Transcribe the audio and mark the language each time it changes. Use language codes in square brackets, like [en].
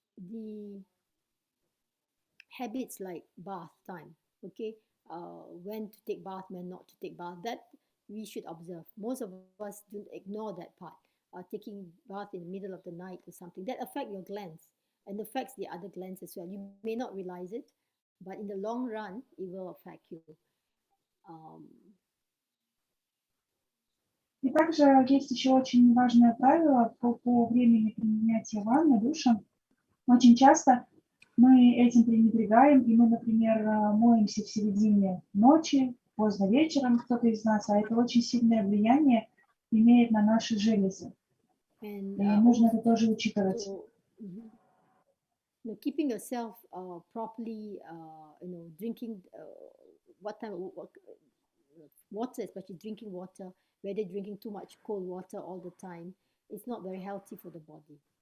[en] The habits like bath time, okay, when to take bath, when not to take bath, that we should observe. Most of us do ignore that part. Taking bath in the middle of the night or something, that affects your glands and affects the other glands as well. You may not realize it, but in the long run, it will affect you. [ru] И также есть еще очень важное правило по времени принятия ванны, душа. Очень часто мы этим пренебрегаем, и мы, например, моемся в середине ночи, поздно вечером, кто-то из нас, а это очень сильное влияние имеет на наши железы. И нужно это тоже учитывать. [en] Keeping yourself properly, drinking what time water, especially drinking water, whether drinking too much cold water all the time, it's not very healthy for the body.